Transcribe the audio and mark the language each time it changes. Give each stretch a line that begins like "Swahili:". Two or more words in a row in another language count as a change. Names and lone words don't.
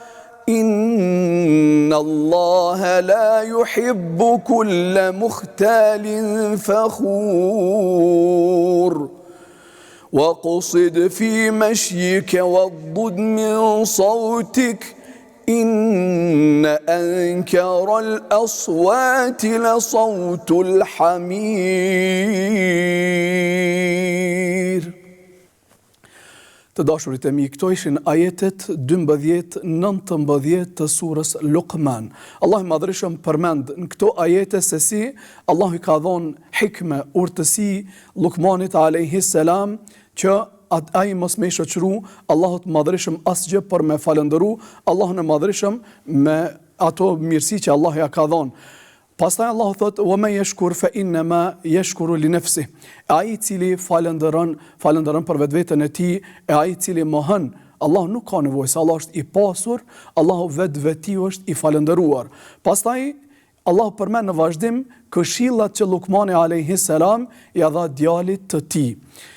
Arabic: إن الله لا يحب كل مختال فخور واقصد في مشيك واغضض من صوتك إن أنكر الأصوات لصوت الحمير.
Albanian: Të dashurit e mi, këto ishin ajetet 12-19 të surës Luqman. Allahu i Madhërisht përmend në këto ajete se si Allahu i ka dhënë hikme, urtësi Luqmanit
Arabic: عليه السلام
Albanian: që ai mos me shoqëru Allahut Madhërisht asgjë për me falëndëru Allahun e Madhërisht me ato mirësi që Allah ja ka dhënë. Pastaj Allahu thot:
Arabic: "ومن يشكر فإنما يشكر لنفسه."
Albanian: Ai i cili falënderon për vetveten e tij, e ai i cili mohon, Allah nuk ka nevojë, se Allah është i pasur, Allahu vetveti është i falëndëruar. Pastaj Allahu përmend në vazhdim këshillat që Luqmani
Arabic: عليه السلام
Albanian: ja dha djalit të tij.